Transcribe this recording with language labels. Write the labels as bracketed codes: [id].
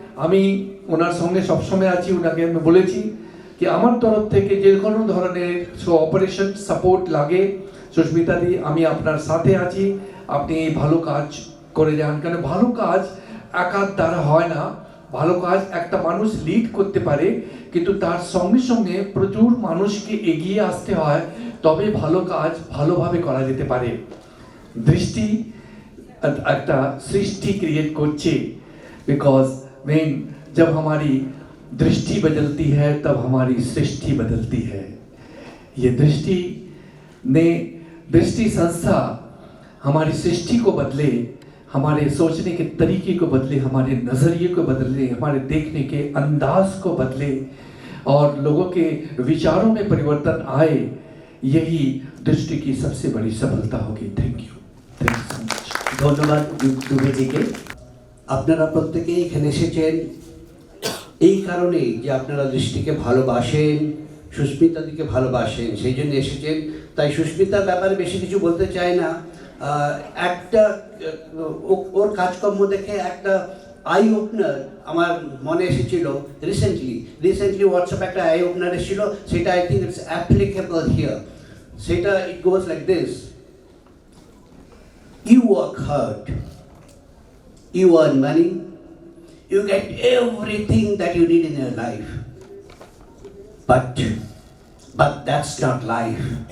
[bn] আমি ওনার সঙ্গে সবসময় আছি। ওনাকে আমি বলেছি কি আমার তরফ থেকে যে কোনো ধরনের অপারেশন সাপোর্ট লাগে সুস্মিতা দি, আমি আপনার সাথে আছি, আপনি এই ভালো কাজ করে যান। কারণ ভালো কাজ একার দ্বারা হয় না, ভালো কাজ একটা মানুষ লিড করতে পারে, কিন্তু তার সঙ্গে সঙ্গে প্রচুর মানুষকে এগিয়ে আসতে হয়, তবে ভালো কাজ ভালোভাবে করা যেতে পারে। দৃষ্টি একটা সৃষ্টি क्रिएट করছে [hi] बिकॉज when जब हमारी दृष्टि बदलती है तब हमारी सृष्टि बदलती है। ये दृष्टि संस्था हमारी सृष्टि को बदले, हमारे सोचने के तरीके को बदले, हमारे नज़रिए को बदले, हमारे देखने के अंदाज को बदले और लोगों के विचारों में परिवर्तन आए, यही दृष्टि की सबसे बड़ी सफलता होगी। [en] Thank you so much. [bn] ধন্যবাদ দুবেদিকে। আপনারা প্রত্যেকেই এখানে এসেছেন এই কারণেই যে আপনারা দৃষ্টিকে ভালোবাসেন, সুস্মিতাদিকে ভালোবাসেন, সেই জন্য এসেছেন। তাই সুস্মিতার ব্যাপারে বেশি কিছু বলতে চাই না। একটা ওর কাজকর্ম দেখে একটা আই ওপেনার আমার মনে এসেছিল রিসেন্টলি হোয়াটসঅ্যাপ একটা আই ওপেনার এসেছিল, সেটা [en] I think it's applicable here. সেটা it goes like this: you work hard, you earn money, you get everything that you need in your life, but that's not life.